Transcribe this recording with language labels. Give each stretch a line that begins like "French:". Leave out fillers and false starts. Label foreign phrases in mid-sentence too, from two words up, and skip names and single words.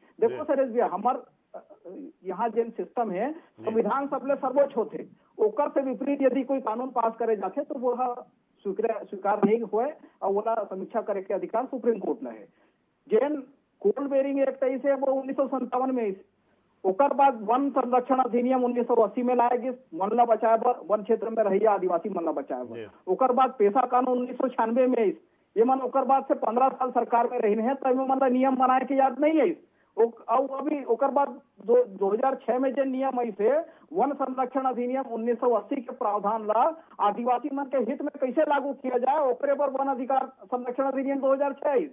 Chhattisgarhi: देखो सरेश भैया, हमार यहाँ जेन सिस्टम है संविधान सबले सर्वोच्च होते, ओकर से विपरीत यदि कोई कानून पास करे जाते तो वो स्वीकार नहीं हुए और वो समीक्षा करे के अधिकार सुप्रीम कोर्ट में है। जेन कोल बेरिंग एक्ट है वो 1957 में, ओकर बाद वन संरक्षण अधिनियम 1980 में लाया गया, वन ला बचाए बर, वन क्षेत्र में रहिए आदिवासी मन ला बचाए बर। ओकर बाद पेशा कानून 1996 में, ये मन ओकर बाद से 15 साल सरकार में रही है, तब मन ला नियम बनाए के याद नहीं है। अभी ओकर बाद 2006 में जो नियम ऐसे वन संरक्षण अधिनियम 1980 के प्रावधान ला आदिवासी मन के हित में कैसे लागू किया जाए, ओकरे पर वन अधिकार संरक्षण अधिनियम 2006